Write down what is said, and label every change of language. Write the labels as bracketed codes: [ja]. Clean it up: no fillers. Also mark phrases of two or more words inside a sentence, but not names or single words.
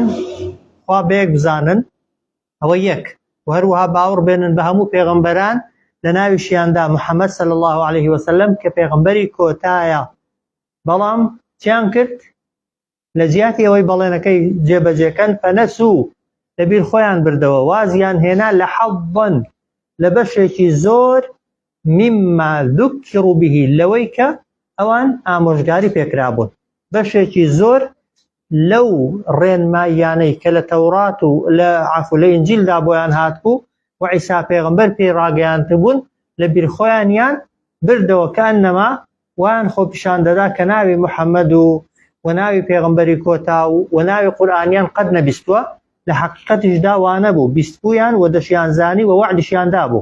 [ckb] خوا بەیەک بزانن، ئەوە یەک، و هەروەها باوەڕ بێنن بە هەموو پێغەمبەران لە ناویشیاندا محەممەد [ar] صلی الله عليه وسلم [ckb] کە پێغەمبەری کۆتایە. بەڵام چیان کرد؟ لە جیاتی ئەوەی بەڵێنەکەی جێبەجێکەن فەنەسوو، لەبیر خۆیان بردەوە، وازیان هێنا لە حەظن، لە بەشێکی زۆر [ar] مما ذکروا به، [ckb] لەوەی کە ئەوان ئامۆژگاری پێکرابوون. بەشێکی زۆر لەو ڕێنماییانەی کە لە تەورات و لە لە ئینجیلدا بۆیان هاتبوو و عیسا پێغەمبەر پێی ڕاگەیاندبوون، لە بیر خۆیانیان بردەوە کە ئەنەما وان خۆ پیشان دەدا کە ناوی محەممەد و ناوی پێغەمبەری کۆتا و ناوی قورئانیان قەت نەبیستووە، لە حەقیقەتیشدا وانە بوو، بیستبوویان و دەشیان زانی و وعدیشیاندا بوو.